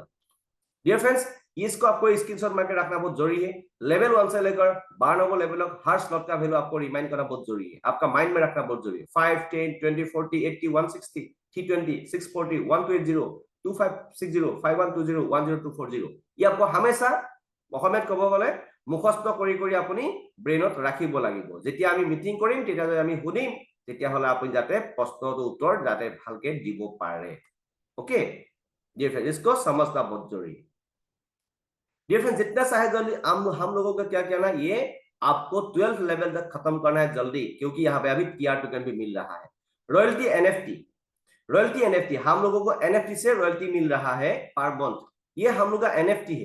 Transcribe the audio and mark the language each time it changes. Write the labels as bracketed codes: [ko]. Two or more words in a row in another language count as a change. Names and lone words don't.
[en] dear friends, [hi] इसको आपको स्क्रीनशॉट मार के रखना बहुत जरूरी है। लेवल 1 से लेकर 12 लेवल तक हर स्लॉट का वैल्यू आपको रिमाइंड करना बहुत जरूरी है, आपका माइंड में रखना बहुत जरूरी है। [as] 5, 10, 20, 40, 80, 160, 320, 640, 1280, 2560, 5120, 10240, [hi] ये आपको हमेशा [as] অসমীয়াত ক'ব গ'লে মুখস্থ কৰি কৰি আপুনি ব্ৰেইনত ৰাখিব লাগিব। যেতিয়া আমি মিটিং কৰিম তেতিয়া আমি শুনিম, তেতিয়াহ'লে আপুনি যাতে প্ৰশ্নটোৰ উত্তৰ যাতে ভালকে দিব পাৰে। [hi] ओके [en] dear friends, [hi] इसको समझना बहुत जरूरी है। [en] dear friends, [hi] जितना चाहे जल्दी हम लोगों को क्या कहना, ये आपको 12 लेवल तक खत्म करना है जल्दी, क्योंकि यहाँ पे अभी TR टोकन भी मिल रहा है। रॉयल्टी NFT हम लोगों को NFT से रॉयल्टी मिल रहा है [en] per month, [hi] ये हम लोग का NFT है।